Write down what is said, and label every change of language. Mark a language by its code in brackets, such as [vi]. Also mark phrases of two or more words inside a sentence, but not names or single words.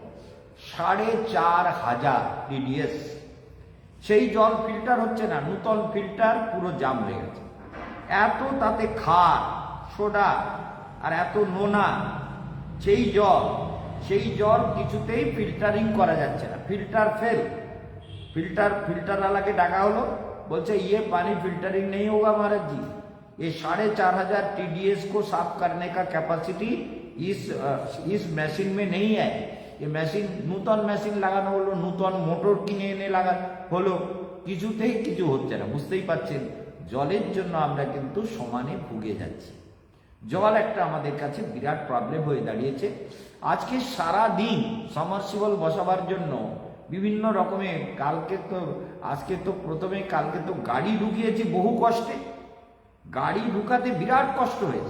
[bn] 4,500 টিডিএস। সেই জল ফিল্টার হচ্ছে না, নূতন ফিল্টার পুরো জাম হয়ে গেছে। এত তাতে ক্ষার, সোডা আর এত নোনা, সেই জল কিছুতেই ফিল্টারিং করা যাচ্ছে না, ফিল্টার ফেল। ফিল্টার ডাকা হলো, বলছে [hi] ये पानी फिल्टरिंग नहीं होगा महाराज जी, ये 4,500 TDS को साफ करने का कैपेसिटी इस मशीन में नहीं है। ये मशीन नूतन मशीन [bn] লাগানো হলো, নূতন মোটর কিনে এনে লাগানো হলো, কিছুতেই কিছু হচ্ছে না। বুঝতেই পারছেন জলের জন্য আমরা কিন্তু সমানে ভুগে যাচ্ছি। জল একটা আমাদের কাছে বিরাট প্রবলেম হয়ে দাঁড়িয়েছে। আজকে সারা দিন সাবমার্সিবল বসাবার জন্য বিভিন্ন রকমের, আজকে তো প্রথমে কালকে তো গাড়ি ঢুকিয়েছি বহু কষ্টে, গাড়ি ঢুকাতে বিরাট কষ্ট হয়েছে।